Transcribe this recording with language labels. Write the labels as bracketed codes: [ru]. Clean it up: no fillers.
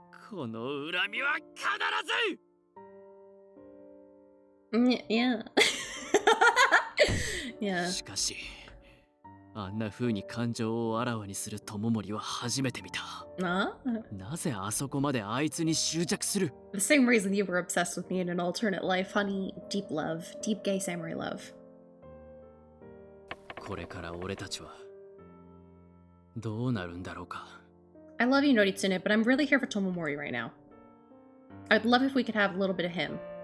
[ja] この恨みは必ず。 [en] Yeah. Yeah. [ja] しかし、あんな風に感情をあらわにする友森は初めて見た。なぜあそこまであいつに執着する？ [en] The same reason you were obsessed with me in an alternate life, honey. Deep love. Deep gay samurai love. [ja] これから俺たちはどうなるんだろうか。 [en] I love you, Noritsune, but I'm really here for Tomomori right now. I'd love if we could have a little bit of him.